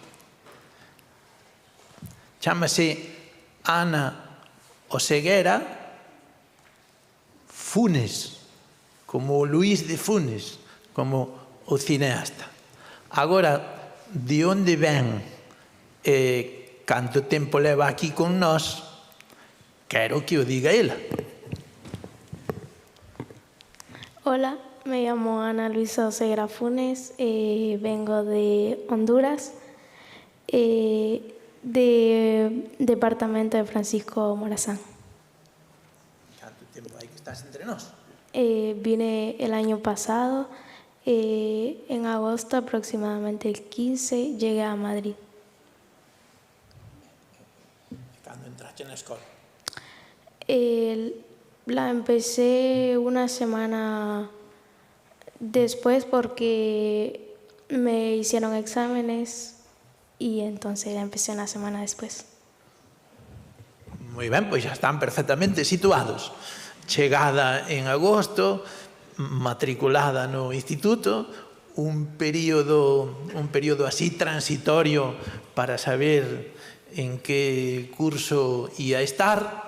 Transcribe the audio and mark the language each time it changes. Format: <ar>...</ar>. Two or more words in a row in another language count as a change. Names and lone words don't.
<gl>Chámase Ana Oseguera Funes, como Luís de Funes, como o cineasta. Agora, de onde ven e canto tempo leva aquí con nós, quero que o diga ela.</gl> <es>Hola, me llamo Ana Luisa Oseguera Funes, vengo de Honduras, de departamento de Francisco Morazán. ¿Cuánto tiempo hay que estás entre nos? Vine el año pasado, en agosto, aproximadamente el 15, llegué a Madrid. ¿Cuándo entraste en la escuela? La empecé una semana después porque me hicieron exámenes y entonces la empecé una semana después.</es> <gl>Moi ben, pois xa están perfectamente situados. Chegada en agosto, matriculada no instituto, un período así transitorio para saber en que curso ia estar.</gl>